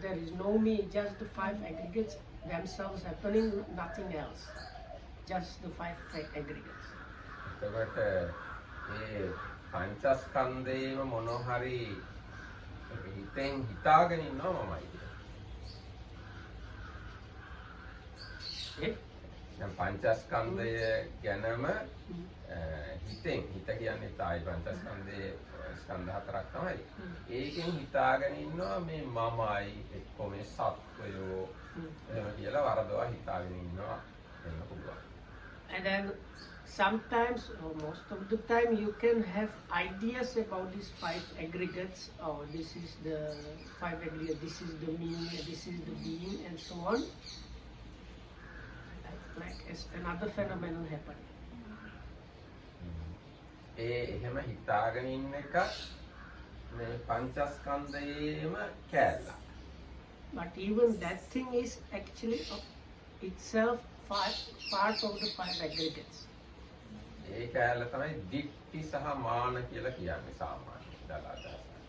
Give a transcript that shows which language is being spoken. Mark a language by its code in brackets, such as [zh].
[en] There is no me, just the five aggregates themselves happening, nothing else. Just the five aggregates. [si] එතකොට ඒ පංචස්කන්ධේම මොන හරි හිතෙන් හිතාගෙන ඉන්නවා මමයි කියලා. දැන් පංචස්කන්ධය ගැනම හිතෙන්, හිත කියන්නේ තායි පංචස්කන්ධයේ ස්කන්ධ හතරක් තමයි. ඒකෙන් හිතාගෙන ඉන්නවා මේ මමයි එක්ක මේ සත්වයෝ එහෙම කියලා වරදවා හිතාගෙන ඉන්නවා වෙන්න පුළුවන්. [en] And then sometimes, or most of the time, you can have ideas about these five aggregates. Oh, this is the five aggregates, this is the me, this is the being, and so on. Like as another phenomenon happen. [si] එහෙම හිතාගෙන ඉන්න එක මේ පංචස්කන්ධයේම කැලලක්. [en] But even that thing is actually itself part of the five aggregates. [si] ඒ කැලල තමයි දික්ටි සහ මාන කියලා කියන්නේ සාමාන්‍ය දලාදාස.